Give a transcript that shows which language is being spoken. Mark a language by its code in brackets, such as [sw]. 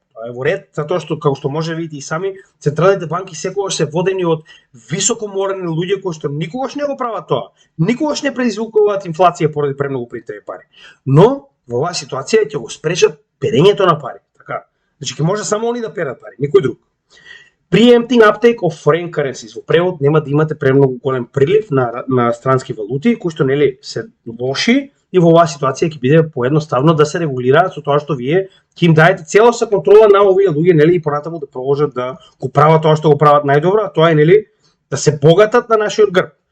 [mk] Тоа е во ред, затоа што како што може видите и сами, централните банки секогаш се водени од високо морални луѓе кои што никогаш не го прават тоа. Никогаш не предизвикуваат инфлација поради премногу принтање пари. Но во оваа ситуација ќе го спречат перењето на пари. Значи ќе може само они да перат пари, никој друг. [en] Preempting uptake of foreign currencies. [mk] Во превод нема да имате премногу голем прилив на странски валути, кои што нели се лоши, и во оваа ситуација ќе биде поедноставно да се регулираат со тоа што вие ќе им даете целоса контрола на овие луѓе, нели, и понатаму да продолжат да го прават тоа што го прават најдобро, а тоа е нели да се богатат на нашиот грб.